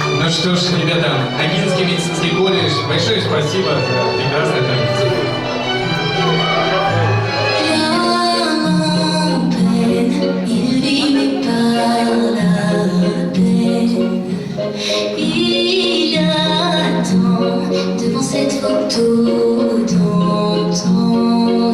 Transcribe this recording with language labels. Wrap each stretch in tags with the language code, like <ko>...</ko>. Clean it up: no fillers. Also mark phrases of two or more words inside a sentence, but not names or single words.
<ru>что ж, ребята, Агинский медицинский колледж, большое спасибо за прекрасное традиция.</ru> <fr>Il vit mais par la peine. Il attend devant cette photo d'antan.</fr>